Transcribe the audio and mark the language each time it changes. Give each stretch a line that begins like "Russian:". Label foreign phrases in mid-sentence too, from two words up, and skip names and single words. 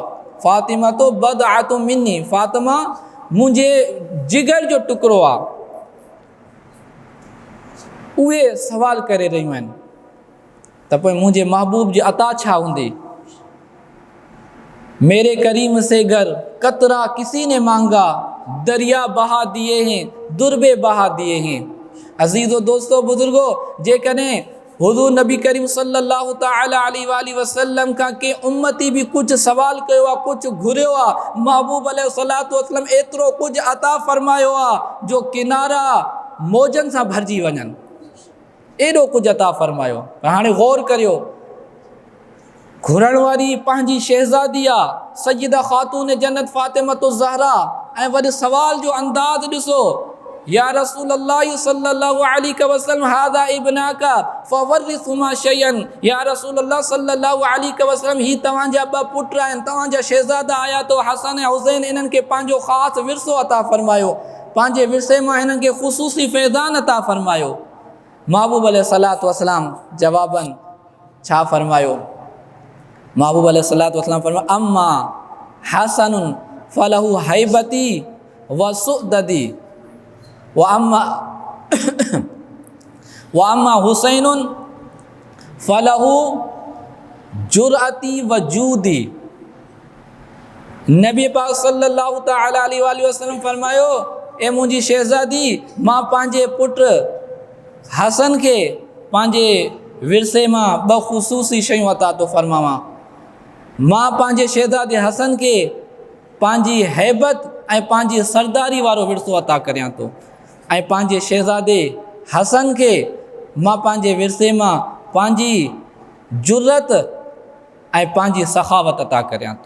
Arabic: فاطمةُ بضعةٌ مني,
Sindhi: फ़ातिमा मुंहिंजे जिगर जो टुकड़ो आहे। उहे सवाल करे रहियूं आहिनि त पोइ मुंहिंजे महबूब जी अता छा हूंदी।
Urdu: میرے کریم سے گر قطرہ کسی نے مانگا، دریا بہا دیے ہیں دُرِ بے بہا دیے ہیں.
Sindhi: अज़ीज़ो दोस्तों बुजुर्गो, जेकॾहिं हुज़ूर नबी करीम
Arabic: صلى الله تعالى عليه وسلم
Sindhi: खां के उम्मती भी कुछ सवाल कयो आहे, कुछ घुरियो आहे, महबूब
Arabic: عليه الصلاة والسلام
Sindhi: एतिरो कुझु अता फ़रमायो आहे जो किनारा मौजनि सां भरिजी वञनि, एॾो कुझु अता फ़रमायो। हाणे गौर करियो, घुरण वारी पंहिंजी शहज़ादी आहे सैयदा खातून जन्नत फ़ातिमतुज़ ज़हरा ऐं वरी सवाल जो अंदाज़ ॾिसो,
Arabic: يا رسول الله صلى الله عليه وسلم هذان ابناك فورثهما شيئا. يا رسول الله صلى الله عليه وسلم
Sindhi: ही तव्हांजा ॿ पुट आहिनि, तव्हांजा शहज़ादा आया तो हसन ऐं हुसैन, इन्हनि खे पंहिंजो ख़ासि विरसो अता फ़रमायो, पंहिंजे विरसे मां हिननि खे ख़ुसूसी फ़ैज़ान अता फ़रमायो। महबूब
Arabic: عليه الصلاة والسلام
Sindhi: जवाबन छा फ़रमायो।
Arabic: محبوب عليه الصلاة والسلام فرمايا أما حسن فله هيبتي وسؤددي وأما حسين فله جرأتي وجودي.
Sindhi: नबी पाक
Arabic: صلى الله تعالى عليه وسلم
Sindhi: फरमायो, ए मुंहिंजी शहज़ादी, मां पंहिंजे पुट हसन खे पंहिंजे विरसे मां ॿ ख़ुसूसी शयूं अता थो फ़रमावां। मां पंहिंजे शहज़ादे हसन खे पंहिंजी हैबत ऐं पंहिंजी सरदारी वारो विरसो अता करियां थो, ऐं पंहिंजे शहज़ादे हसन खे मां पंहिंजे विरसे मां पंहिंजी जुर्रत ऐं पंहिंजी सखावत अता करियां थो।